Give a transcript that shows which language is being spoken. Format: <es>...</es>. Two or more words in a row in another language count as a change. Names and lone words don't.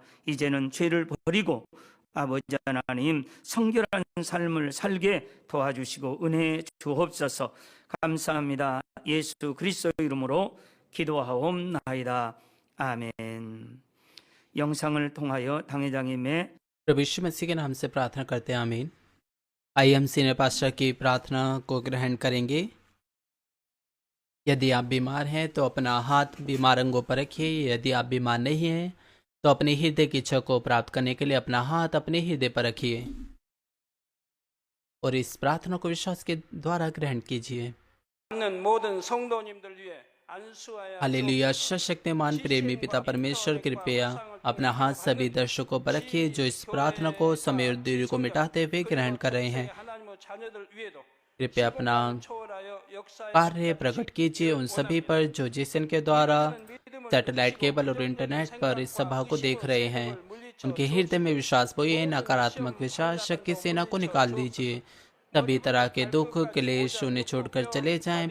<ko>이제는 죄를 버리고 아버지 하나님 성결한 삶을 살게 도와주시고 은혜 주옵소서. 감사합니다. 예수 그리스도 이름으로 기도하옵나이다. 아멘. 영상을 통하여 당회장님의</ko> <hi>प्रभु यीशु मसीह के नाम से प्रार्थना करते हैं, आमीन। आइए हम</hi> <en>senior pastor</en> <hi>की प्रार्थना को ग्रहण करेंगे। यदि आप बीमार हैं तो अपना हाथ बीमार अंगों पर रखिए। यदि आप बीमार नहीं हैं तो अपने हृदय की इच्छा को प्राप्त करने के लिए अपना हाथ अपने हृदय पर रखिए और इस प्रार्थना को विश्वास के द्वारा ग्रहण कीजिए।</hi> <ko>있는 모든 성도님들 위해 안수하여</ko> <hi>हालेलुया। सशक्तिमान प्रेमी पिता परमेश्वर, कृपया अपना हाथ सभी दर्शकों पर रखिए जो इस प्रार्थना को समय और दूरी को मिटाते हुए ग्रहण कर रहे हैं।</hi> <ko>하나님의 자녀들 위에도</ko> <hi>कृपया अपना</hi> <ko>초월하여 역사의</ko> <hi>कार्य प्रकट कीजिए उन सभी पर जो जिसन के द्वारा</hi> <en>satellite cable</en> <hi>और इंटरनेट पर इस सभा को देख रहे हैं। उनके हृदय में विश्वास बोइए, नकारात्मक विश्वास शक्ति सेना को निकाल दीजिए। सभी तरह के दुख क्लेश उन्हें छोड़कर चले जाएं।</hi>